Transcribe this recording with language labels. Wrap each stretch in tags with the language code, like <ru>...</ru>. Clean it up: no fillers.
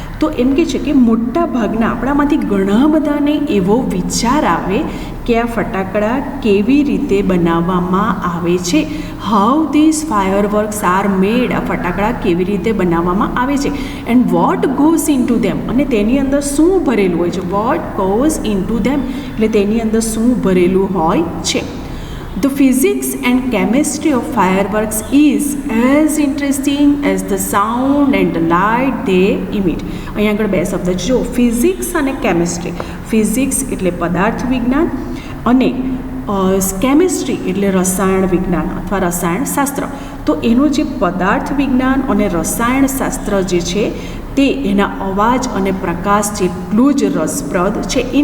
<gu>તો એમ કે છે કે મોટા ભાગના આપણામાંથી ઘણા બધાને એવો વિચાર આવે કે આ ફટાકડા કેવી રીતે બનાવવામાં આવે છે.</gu> <en>how this fireworks are made,</en> <gu>આ ફટાકડા કેવી રીતે બનાવવામાં આવે છે.</gu> <en>and what goes into them,</en> <gu>અને તેની અંદર શું ભરેલું હોય છે.</gu> <en>what goes into them</en> <gu>એટલે તેની અંદર શું ભરેલું હોય છે.</gu> <en>The physics and chemistry of fireworks is as interesting as the sound and the light they emit.</en> <gu>અહીંયા આગળ બે શબ્દ જો, ફિઝિક્સ અને કેમિસ્ટ્રી. ફિઝિક્સ એટલે પદાર્થ વિજ્ઞાન, અને કેમિસ્ટ્રી એટલે રસાયણ વિજ્ઞાન અથવા રસાયણ શાસ્ત્ર. તો એનું જે પદાર્થ વિજ્ઞાન અને રસાયણ શાસ્ત્ર જે છે તે એના અવાજ અને પ્રકાશ જેટલું જ રસપ્રદ છે.</gu>